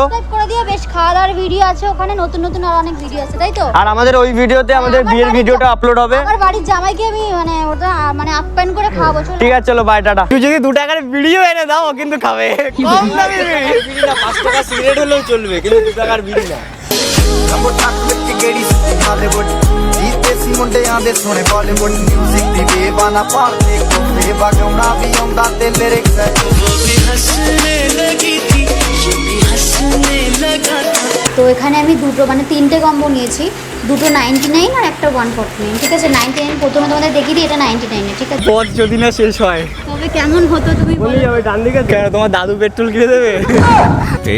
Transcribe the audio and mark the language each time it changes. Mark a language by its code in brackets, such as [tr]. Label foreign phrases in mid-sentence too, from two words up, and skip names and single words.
[bn] সাবস্ক্রাইব করে দিও, বেশ খাওয়া দাওয়ার ভিডিও আছে ওখানে, নতুন নতুন আর অনেক ভিডিও আছে, তাই তো? আর আমাদের ওই ভিডিওতে আমাদের আমার বিয়ের বাড়ির ভিডিওটা আপলোড হবে। আমার বাড়ির জামাইকে আমি মানে ওটা মানে আপ্যায়ন করে খাওয়াবো। চলো। ঠিক আছে, চলো বাই, টাটা। তুই যদি 2 টাকার ভিডিও এনে দাও, ও কিন্তু খাবে। কম দামি বিড়ি না, 5 টাকা সিগারেট হলেও চলবে, কিন্তু 2 টাকার বিড়ি না। [pa] ਰੰਗੋ ਚੱਕ ਕੇ ਗੇੜੀ ਸੁਣੀ ਹਾਲੀਵੁੱਡ ਜੀਤੇ ਸੀ ਮੁੰਡਿਆਂ ਦੇ ਸੋਹਣੇ ਬਾਲੀਵੁੱਡ ਮਿਊਜ਼ਿਕ ਦੀ ਬੇਬਾਨਾ ਪਾਲਦੇ ਕੋਲੇ ਵਗਾਉਣਾ ਵੀ ਆਉਂਦਾ ਤੇ ਲਿਰਿਕਸ [bn] তো এখানে আমি দুটো মানে 3টে কম্বো নিয়েছি, দুটো 99 আর একটা 149। ঠিক আছে, 99 প্রথমে তোমাদের দেখিয়ে দিই, এটা 99 ঠিক আছে? পথ যদি না শেষ হয়, তবে কেমন হতো তুমি বলো? বলি যাবে ডান দিকে। কেন, তোমার দাদু পেট্রোল কিনে দেবে?